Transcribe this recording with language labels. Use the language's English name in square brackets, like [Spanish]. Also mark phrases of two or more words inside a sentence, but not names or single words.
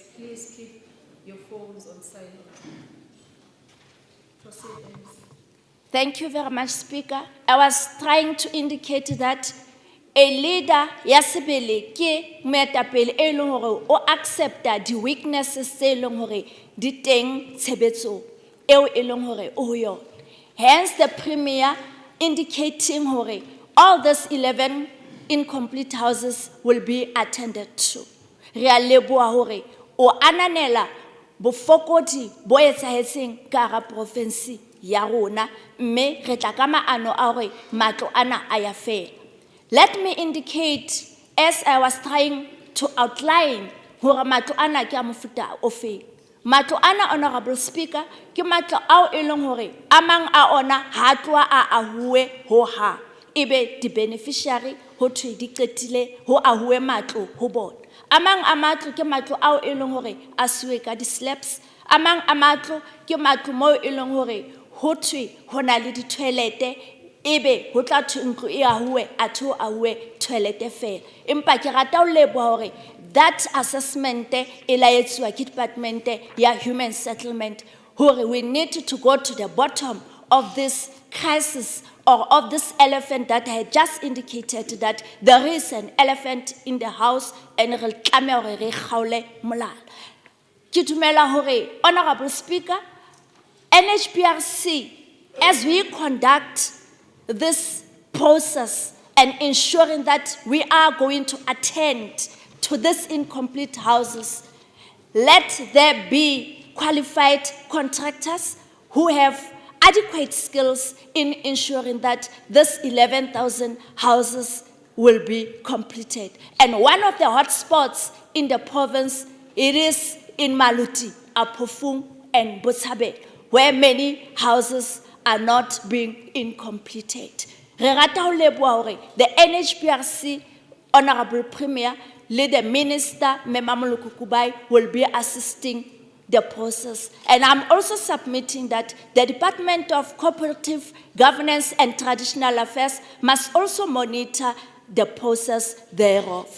[English] Please keep your phones on silent. Proceed, MC. Thank you very much, Speaker. I was trying to indicate that a leader [Southern Sotho] ya sebele ke moetapele e leng hore o accepta di weaknesses tse leng hore di teng tshebetso eo e leng hore o yo. [English] Hence the Premier indicating hore all these 11 incomplete houses will be attended to. [Southern Sotho] Re a leboha hore o ananela bofokodi bo etsahetseng ka hara province ya rona, mme re tla ka maano a hore matlo ana a ya fela. [English] Let me indicate, as I was trying to outline, [Southern Sotho] hore matlo ana ke a mofuta ofe. Matlo ana, [English] Honorable Speaker, [Southern Sotho] ke matlo ao e leng hore amang a ona ha tloa a ahuwe ho ha. Ebe di beneficiary ho thwe di qetile ho ahuwe matlo ho bona. Amang a matlo ke matlo ao e leng hore a siwe ka di slabs. Amang a matlo ke matlo mo e leng hore ho thwe ho na le di toilete. Ebe ho tla thwe ntlo e ahuwe atho ahuwe toilete fela. Empa ke rata ho leboha hore [English] that assessment [Southern Sotho] e laetswa ke department ya Human Settlement hore [English] we need to go to the bottom of this crisis or of this elephant that I had just indicated, that there is an elephant in the house and [Southern Sotho] re tlameha hore re kgaole molala. Ke dumela hore, [English] Honorable Speaker, NHBRC, as we conduct this process and ensuring that we are going to attend to these incomplete houses, let there be qualified contractors who have adequate skills in ensuring that this 11,000 houses will be completed. And one of the hotspots in the province, it is in Maluti, Apofung, and Botshabelo, where many houses are not being incompleted. [Southern Sotho] Re rata ho leboha hore [English] the NHBRC, Honorable Premier, the Minister, Memamuluku Kubai, will be assisting the process. And I'm also submitting that the Department of Cooperative Governance and Traditional Affairs must also monitor the process thereof.